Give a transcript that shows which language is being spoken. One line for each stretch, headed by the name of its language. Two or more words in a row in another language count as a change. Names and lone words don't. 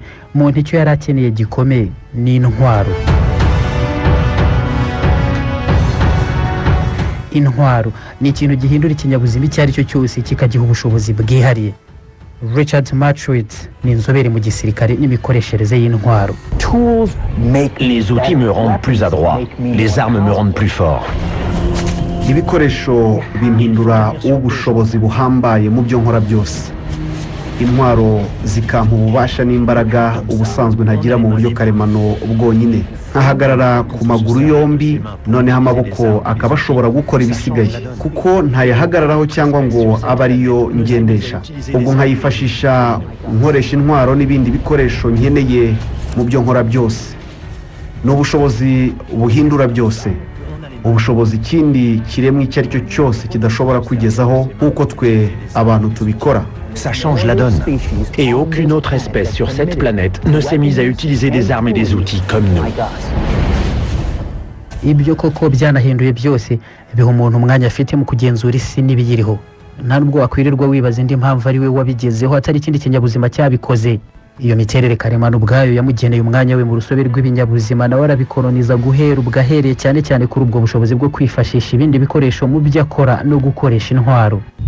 Kinyarwanda: Umuntu icyo yari akeneye gikomeye ni intwaro. Intwaro ni ikintu gihindura ikinyabuzima icyo ari cyo cyose kikagiha ubushobozi bwihariye. Richard Matchwitz ni inzobere mu gisirikare n'imikoreshereze y'intwaro.
French: Les outils me rendent plus adroit, les armes me rendent plus fort.
Kinyarwanda: Ibikoresho bimpindura ubushobozi buhambaye mu byo nkora byose. Intwaro zikampa ububasha n'imbaraga ubusanzwe ntagira mu buryo karemano bwonyine. Nkahagarara ku maguru yombi, noneho amaboko akaba ashobora gukora ibisigaye kuko ntayahagararaho cyangwa ngo abe ariyo ngendesha. Ubwo nkayifashisha nkoresha intwaro n'ibindi bikoresho nkeneye mu byo nkora byose. Ni ubushobozi buhindura byose, ubushobozi ikindi kiremwa icyo ari cyo cyose kidashobora kwigezaho nk'uko twe abantu tubikora.
French: Ça change la donne. Et aucune autre espèce sur cette planète ne s'est mise à utiliser des armes et des outils comme nous.
Kinyarwanda: Ibyo koko byanahinduye byose, biha umuntu umwanya afite mu kugenzura isi n'ibiyiriho. Nta nubwo wakwirirwa wibaza indi mpamvu ari we wabigezeho atari ikindi kinyabuzima cyabikoze. Iyo miterere karemano ubwayo yamugeneye umwanya we mu rusobe rw'ibinyabuzima, nawe arabikoloniza guhera ubwahereye cyane cyane kuri ubwo bushobozi bwo kwifashisha ibindi bikoresho mu byo akora no gukoresha intwaro.